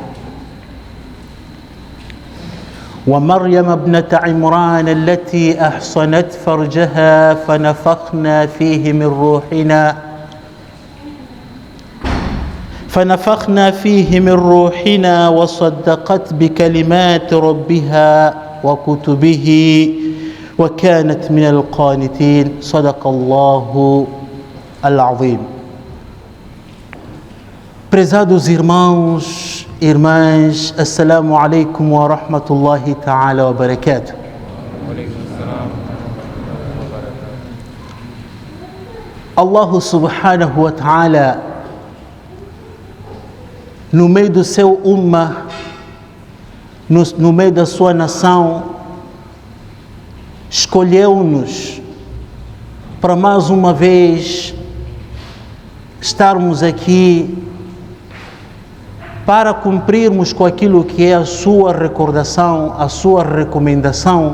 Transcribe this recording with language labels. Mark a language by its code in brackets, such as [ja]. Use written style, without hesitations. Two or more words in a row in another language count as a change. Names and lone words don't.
[ar] ومريم ابنة عمران التي أحصنت فرجها فنفخنا فيه من روحنا وصدقت بكلمات ربها وكتبه وكانت من القانتين. صدق الله العظيم. [pt] Prezados irmãos e irmãs, [ar] السلام عليكم ورحمة الله تعالى وبركاته. الله سبحانه وتعالى, [pt] no meio do seu ummah, no meio da sua nação, escolheu-nos para mais uma vez estarmos aqui para cumprirmos com aquilo que é a sua recordação, a sua recomendação.